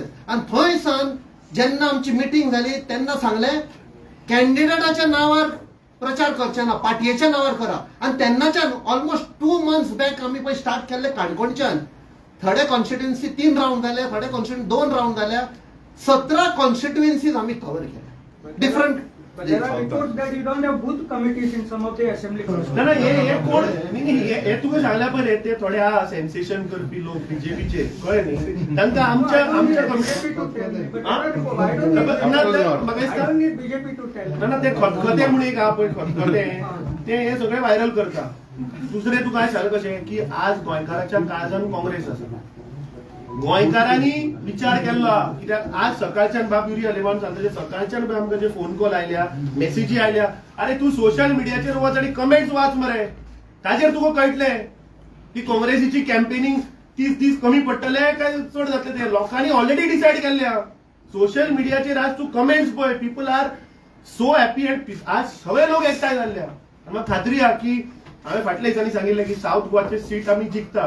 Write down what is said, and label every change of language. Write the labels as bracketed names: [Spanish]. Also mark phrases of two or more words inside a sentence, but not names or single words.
[Konkani] आणि थंयसान जेन्ना आमची मिटींग जाली तेन्ना सांगले कॅन्डिडेटाच्या नावार प्रचार करचे ना, पाटयेच्या नावार करा. आणि तेन्नाच्यान [English] almost 2 months back [Konkani] आमी पळय स्टार्ट केल्ले काणकोणच्यान. थोडे कॉन्स्टिट्युएन्सी 3 राउंड जाले, थोडे कॉन्स्टिट्युएन्सी 2 राउंड जाल्या. 17 कॉन्स्टिट्युएन्सीज आम्ही कव्हर केल्या डिफरंट. [English] But there are reports that you don't have booth committees in some of the assembly [Konkani] ना [English] constituencies. [Konkani] हे कोण हे तुका सांगल्या पळय ते थोडे हा सेन्सेशन करपी लोक बीजेपीचे कळ्ळे न्ही तांकां आमच्या [English] BJP to tell me. But there are reports. I don't need I don't need BJP to tell me. [Konkani] ना ते खतखते म्हणून एक हा पळय खतखते ते हे सगळे व्हायरल करता. दुसरे तुका हांवें सांगलें कशें की आज गोंयकाराच्या काळजान काँग्रेस आसा. गोंयकारांनी विचार केल्लो कित्याक आज सकाळच्यान बाब युरी आलेमान सांगता सकाळच्यान आमकां जे [English] phone call [Konkani] आयल्या मेसेजी आयल्या अरे तूं [English] social media-cher [Konkani] वच आनी कमेंट्स वाच मरे ताजेर तुका कळटलें की काँग्रेसीची कॅम्पेनिंग 30 दीस कमी पडटले काय चड जातले ते लोकांनी [English] already decided [Konkani] केल्ले [English] social media-cher [Konkani] आज तूं कमेंट्स पळय [English] people are so happy and peace [Konkani] आज सगळे लोक एकठांय जाल्ले आनी म्हाका खात्री आहा की हांवें फाटल्या दिसांनी सांगिल्लें की साऊथ गोवाचे सीट आमी जिखता.